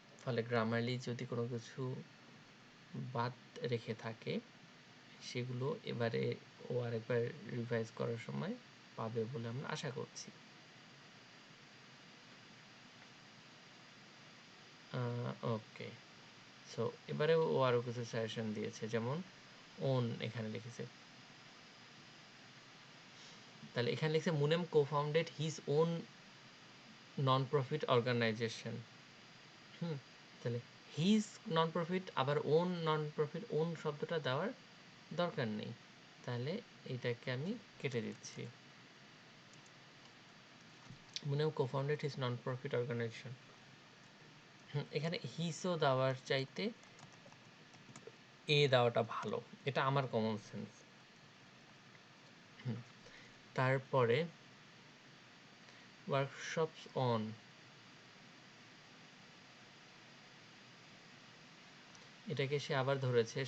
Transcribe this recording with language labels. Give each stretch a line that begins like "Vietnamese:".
Bangla: ফলে গ্রামারলি যদি কোনো কিছু বাদ রেখে থাকে সেগুলো এবারে ও আরেকবার রিভাইজ করার সময় পাবে বলে আমরা আশা করছি। ওকে, সো এবারে ও আরও কিছু সাজেশন দিয়েছে, যেমন ওন এখানে লিখেছে। তাহলে এখানে লিখছে Munem
English: co-founded his own non-profit organization।
Bangla: তাহলে হিজ নন প্রফিট, আবার ওন নন প্রফিট, ওন শব্দটা দেওয়ার দরকার নেই, তাহলে এটাকে আমি কেটে দিচ্ছি।
English: Munem co-founded his non-profit organization।
Bangla: এখানে হিসও দেওয়ার চাইতে এ দেওয়াটা ভালো, এটা আমার কমন সেন্স। তারপরে ওয়ার্কশপস অন, এটাকে সে আবার ধরেছে।